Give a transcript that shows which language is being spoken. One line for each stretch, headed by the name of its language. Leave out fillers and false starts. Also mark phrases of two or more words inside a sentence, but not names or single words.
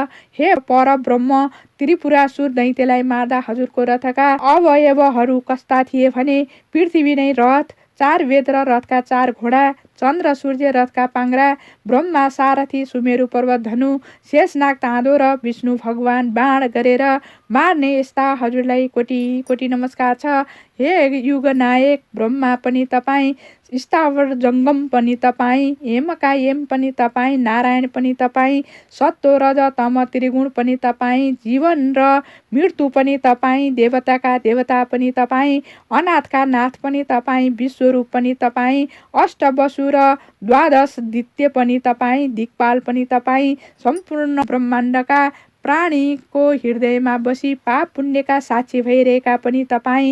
Nepali: हे परब्रह्म, त्रिपुरासुर दैत्यलाई मार्दा हजुरको रथका अवयवहरू कस्ता थिए भने पृथ्वी नै रथ, 4 वेद र रथका 4 घोडा, चन्द्र सूर्य रथका पाङ्ग्रा, ब्रह्मा सारथी सुमेरु पर्वत धनु, शेषनाग ताँदो र विष्णु भगवान बाण गरेर मार्ने, यस्ता हजुरलाई कोटी कोटी नमस्कार छ। हे युगनायक ब्रह्मा पनि तपाईँ, स्थावर जङ्गम पनि तपाईँ, हेमका हेम पनि तपाईँ, नारायण पनि तपाईँ, सत्व रज तम त्रिगुण पनि तपाईँ, जीवन र मृत्यु पनि तपाईँ, देवताका देवता पनि तपाईँ, अनाथका नाथ पनि तपाईँ, विश्वरूप पनि तपाईँ, अष्टवसु र द्वादश दित्य पनि तपाईँ, दिक्पाल पनि तपाईँ, सम्पूर्ण ब्रह्माण्डका प्राणीको हृदयमा बसी पाप पुण्यका साक्षी भइरहेका पनि तपाईँ।